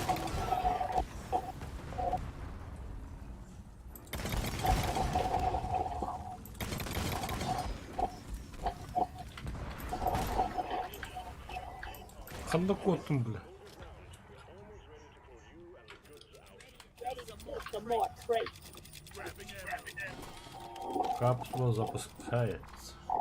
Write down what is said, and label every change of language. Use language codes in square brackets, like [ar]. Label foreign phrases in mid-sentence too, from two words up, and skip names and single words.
[kk] Қандай көттім бля. [en] Ready to move some more crates. [ru] Капсула запускается.